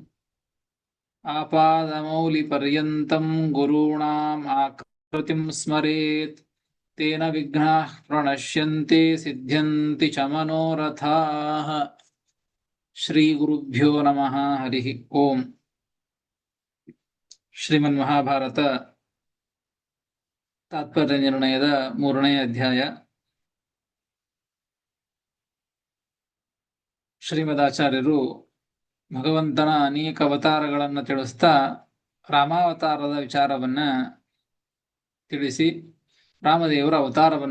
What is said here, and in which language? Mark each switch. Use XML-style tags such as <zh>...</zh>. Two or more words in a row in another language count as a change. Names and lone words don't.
<sa>आपादमौलिपर्यन्तं गुरूणाम् आकृतिं स्मरेत् तेन विघ्नाः प्रणश्यन्ति सिद्ध्यन्ति च मनोरथाः। श्रीगुरुभ्यो नमः। हरिः ओम्।</sa> <kn>ಶ್ರೀಮನ್ಮಹಾಭಾರತ ತಾತ್ಪರ್ಯ ನಿರ್ಣಯದ 3ನೇ ಅಧ್ಯಾಯ. ಶ್ರೀಮದಾಚಾರ್ಯರು ಭಗವಂತನ ಅನೇಕ ಅವತಾರಗಳನ್ನು ತಿಳಿಸ್ತಾ ರಾಮಾವತಾರದ ವಿಚಾರವನ್ನ ತಿಳಿಸಿ ರಾಮದೇವರ ಅವತಾರವನ್ನ</kn>